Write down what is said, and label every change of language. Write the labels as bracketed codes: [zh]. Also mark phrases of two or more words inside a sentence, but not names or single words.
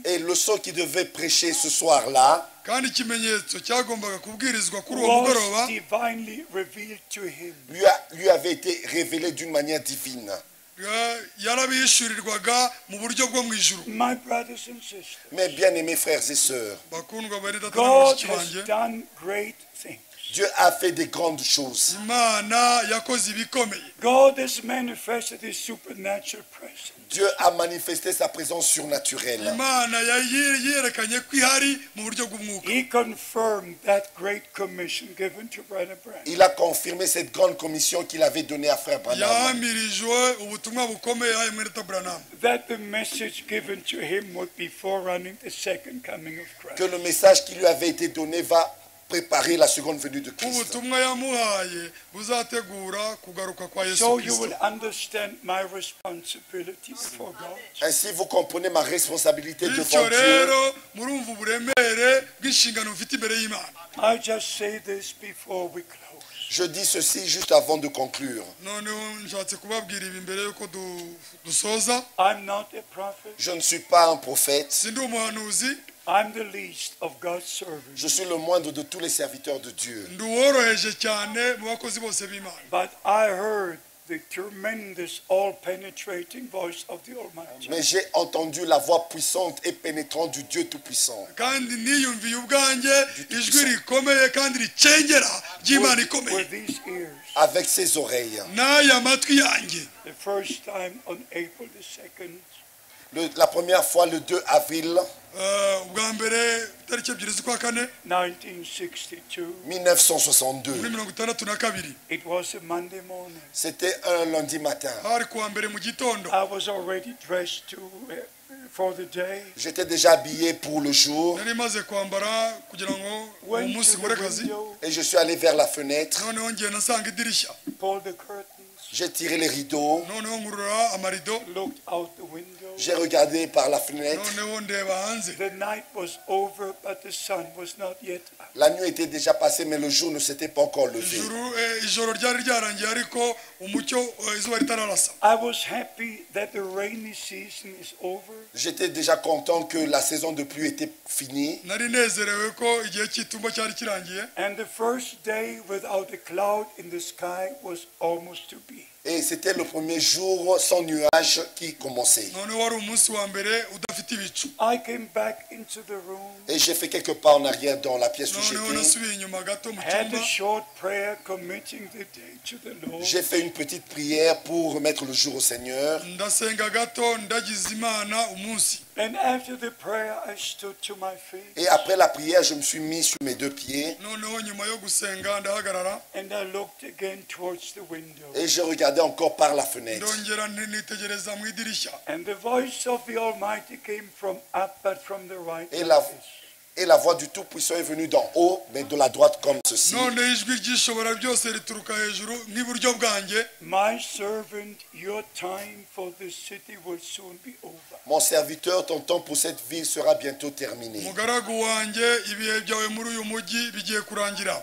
[fr] Et le sceau qui devait prêcher ce soir-là [rw] kandi ikimenyetso cyagombaga kubwirizwa kuri uwo [en] was [rw] mugoroba [en] divinely revealed to him. [fr] lui avait été révélé d'une manière divine. [rw] yarabishyurirwaga mu buryo bwo mu ijuru. [en] My brothers and sisters, [fr] Mes bien-aimés frères et sœurs, [rw] bakundwa bari data na [en] God [rw] bashiki [en] has [rw] banjye, [en] done great things. [fr] Dieu a fait des grandes choses. [rw] Imana yakoze ibikomeye. [en] God has manifested His supernatural presence. [fr] Dieu a manifesté sa présence surnaturelle. [rw] Imana yerekanye ko ihari mu buryo bw'umwuka. [en] He confirmed that great commission given to Brother Branham. [fr] Il a confirmé cette grande commission qu'il avait donnée à Frère Branham. [rw] Yahamirijwe ubutumwa bukomeye yahaye mwene Branham, [en] That the message given to him would be forerunning the second coming of [fr] Que [en] Christ. [fr] le message qui lui avait été donné va préparer la seconde venue de Christ. [rw] ubutumwa yamuhaye buzategura kugaruka kwa Yesu [en] So you will [rw] Kristo. [en] understand my responsibility before God. [fr] Ainsi, vous comprenez ma responsabilité [rw] Bityo [fr] devant Dieu. [rw] rero murumva uburemere bw'inshingano mfite imbere y'Imana. [en] I just say this before we close. [fr] Je dis ceci juste avant de conclure. [rw] Noneho nshatse kubabwira ibi mbere yuko dusoza. [en] I'm not a prophet. [fr] Je ne suis pas un prophète. [rw] Sindi umuhanuzi, [en] I'm the least of God's servants. [fr] Je suis le moindre de tous les serviteurs de Dieu. [rw] ndi uworoheje cyane mu bakozi bose b'Imana. [en] But I heard the tremendous, all-penetrating voice of the Almighty. [fr] Mais j'ai entendu la voix puissante et pénétrante du Dieu Tout-Puissant. [rw] Kandi niyumviye ubwanjye ijwi rikomeye kandi ricengera ry'Imana ikomeye. [en] With these ears, [fr] Avec ses oreilles. [rw] n'aya matwi yanjye. [en] the first time on April the 2nd, [fr] La première fois, le 2 avril [rw] ubwa mbere tariki ebyiri z'ukwa kane [en] 1962, [rw] muri [fr] 1962. [rw] 1962, [en] it was a Monday morning. [fr] C'était un lundi matin. [rw] hari kuwa mbere mu gitondo. [en] I was already dressed for the day. [fr] J'étais déjà habillé pour le jour [rw] nari maze kwambara kugira ngo uwo [en] Went [rw] munsi [en] to [rw] nkore [en] the [rw] akazi. [en] window, [fr] et je suis allé vers la fenêtre. [rw] noneho ngenda nsanga idirishya. [en] pulled the curtains, [fr] J'ai tiré les rideaux. [rw] noneho nkurura amarido. [en] looked out the window. [fr] J'ai regardé par la fenêtre. [rw] noneho ndeba hanze. [en] The night was over, but the sun was not yet up. [fr] La nuit était déjà passée, mais le jour ne s'était pas encore levé. [rw] ijoro ryari ryarangiye ariko umucyo izuba ritararasa. [en] I was happy that the rainy season is over. [fr] J'étais déjà content que la saison de pluie était finie. [rw] nari nezerewe ko igihe cy'itumba cyari kirangiye. [en] And the first day without a cloud in the sky was almost to be. [fr] Et c'était le premier jour sans nuage qui commençait. [rw] noneho wari umunsi wa mbere udafite ibicu. [en] I came back into the room, [fr] Et j'ai fait quelques pas en arrière dans la pièce où [rw] noneho [fr] j'étais. [rw] nasubiye inyuma gato mu [en] had [rw] cyumba. [en] a short prayer committing the day to the Lord. [fr] J'ai fait une petite prière pour remettre le jour au Seigneur. [rw] ndasenga gato ndagize Imana umunsi. [en] And after the prayer, I stood to my feet [fr] Et après la prière, je me suis mis sur mes deux pieds [rw] noneho nyuma yo gusenga ndahagarara. [en] and I looked again towards the window. [fr] et je regardais encore par la fenêtre. [rw] ndongera nitegereza mu idirishya. [en] And the voice of the Almighty came from up, but from the right. [fr] Et [en] like [fr] la, [en] this. [fr] et la voix du Tout-Puissant est venue d'en haut, mais de la droite comme ceci. [rw] none ijwi ry'ishobora byose rituruka hejuru nk'iburyo bwanjye. [en] My servant, your time for this city will soon be over. [fr] Mon serviteur, ton temps pour cette ville sera bientôt terminé. [rw] umugaragu wanjye ibihe byawe muri uyu mujyi bigiye kurangira.